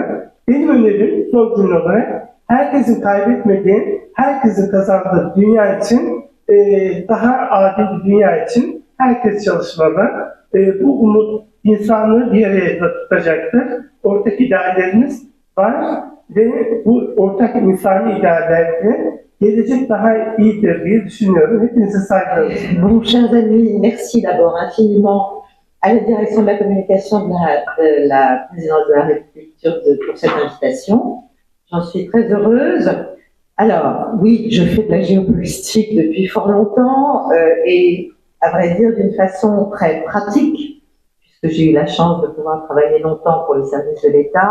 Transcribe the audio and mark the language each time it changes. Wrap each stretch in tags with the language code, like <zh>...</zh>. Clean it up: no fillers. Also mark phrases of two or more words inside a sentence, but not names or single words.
<tr>Benim önerim son cümle olarak herkesin kaybetmediği, herkesin kazandığı dünya için, daha adil bir dünya için herkes çalışmalı. Bu umut insanlığı bir araya tutacaktır. Ortak ideallerimiz var ve bu ortak insani ideallerle gelecek daha iyidir diye düşünüyorum. Hepinize saygılar.</tr> <fr>Bon, chers amis, merci d'abord infiniment à la direction de la communication de la présidence de la République turque pour cette invitation. J'en suis très heureuse. Alors, oui, je fais de la géopolitique depuis fort longtemps et, à vrai dire, d'une façon très pratique, puisque j'ai eu la chance de pouvoir travailler longtemps pour les services de l'État.</fr>